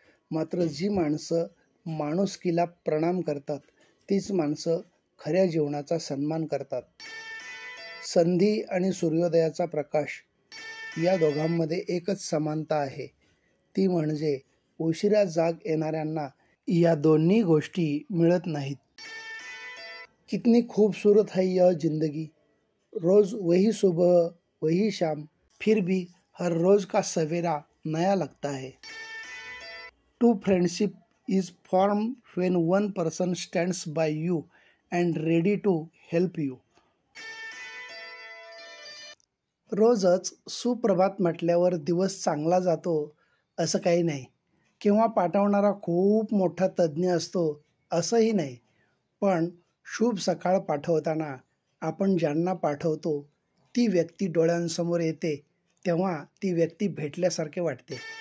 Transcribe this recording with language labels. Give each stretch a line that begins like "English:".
Marathi: मात्र जी माणसं माणुसकीला प्रणाम करतात तीच माणसं खऱ्या जीवनाचा सन्मान करतात. संधी आणि सूर्योदयाचा प्रकाश या दोघांमध्ये एकच समानता आहे, ती म्हणजे उशिरा जाग येणाऱ्यांना या दोन्ही गोष्टी मिळत नाहीत.
Hindi: कितनी खूबसूरत है यह जिंदगी, रोज वही सुबह वही शाम, फिर भी हर रोज का सवेरा नया लगता है.
English: True friendship is formed when one person stands by you and ready to help you.
Marathi: रोजच सुप्रभात म्हटल्यावर दिवस चांगला जातो असं काही नाही, किंवा पाठवणारा खूप मोठा तज्ज्ञ असतो असंही नाही. पण शुभ सकाळ पाठवताना आपण ज्यांना पाठवतो ती व्यक्ती डोळ्यांसमोर येते तेव्हा ती व्यक्ती भेटल्यासारखे वाटते.